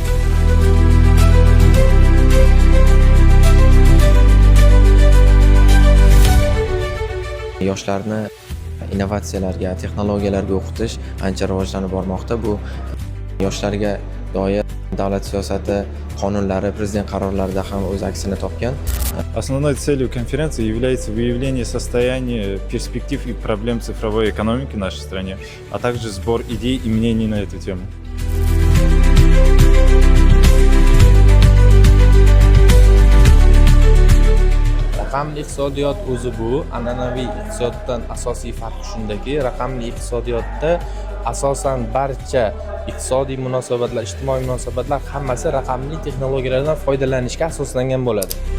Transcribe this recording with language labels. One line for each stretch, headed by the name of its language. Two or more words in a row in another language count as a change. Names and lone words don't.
Uzbek: Yoshlarni innovatsiyalarga, texnologiyalarga o'qitish ancha rivojlanib bormoqda. Bu yoshlarga doir davlat siyosati, qonunlari, prezident qarorlarida ham o'z aksini topgan.
Russian: Основной целью конференции является выявление состояния, перспектив и проблем цифровой экономики в нашей стране, а также сбор идей и мнений на эту тему.
Uzbek: Raqamli iqtisodiyot o'zi bu an'anaviy iqtisodiyotdan asosiy farqi shundaki, raqamli iqtisodiyotda asosan barcha iqtisodiy munosabatlar, ijtimoiy munosabatlar hammasi raqamli texnologiyalardan foydalanishga asoslangan bo'ladi.